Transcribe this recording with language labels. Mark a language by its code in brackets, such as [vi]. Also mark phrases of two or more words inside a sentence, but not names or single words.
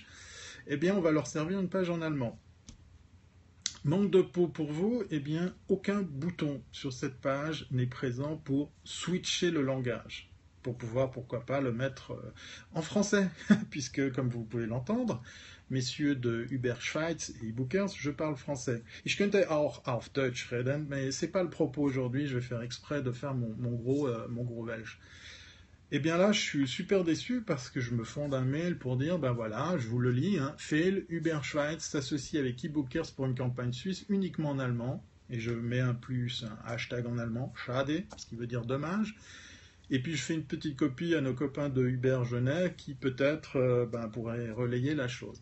[fr] Eh bien, on va leur servir une page en allemand. Manque de peau pour vous, eh bien, aucun bouton sur cette page n'est présent pour switcher le langage, pour pouvoir, pourquoi pas, le mettre en français, puisque, comme vous pouvez l'entendre, messieurs de Uber Schweiz et eBookers, je parle français. [de] Ich könnte auch auf Deutsch reden, [fr] mais c'est pas le propos aujourd'hui, je vais faire exprès de faire mon gros belge. Et bien là, je suis super déçu parce que je me fonde un mail pour dire, voilà, je vous le lis, hein, Fail, Uber Schweiz s'associe avec eBookers pour une campagne suisse uniquement en allemand, et je mets un hashtag en allemand, schade, ce qui veut dire dommage, et puis je fais une petite copie à nos copains de Uber Genève qui peut-être pourraient relayer la chose.